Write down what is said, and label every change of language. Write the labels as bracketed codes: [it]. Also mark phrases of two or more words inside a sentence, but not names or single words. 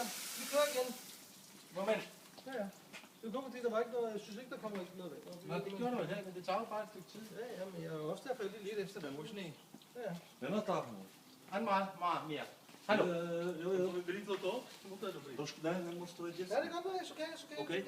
[da] Vi kører igen. Moment. Ja, ja. Det var fordi, der var ikke noget, jeg synes ikke, der kommer ikke noget vand. Nå, det gjorde du i dag, men det tager jo bare et stykke tid. Ja, ja, men jeg er også derfor lidt efter der var sne. Ja, ja. [cs] Nemá tam. [da] Han meget mere. Hallo. Jo. [cs] Vybrít to? No to je dobrý. Trošku ne, nemusíš to vidět. [da] Ja, det kan godt være, [en] it's okay, it's okay, Okay.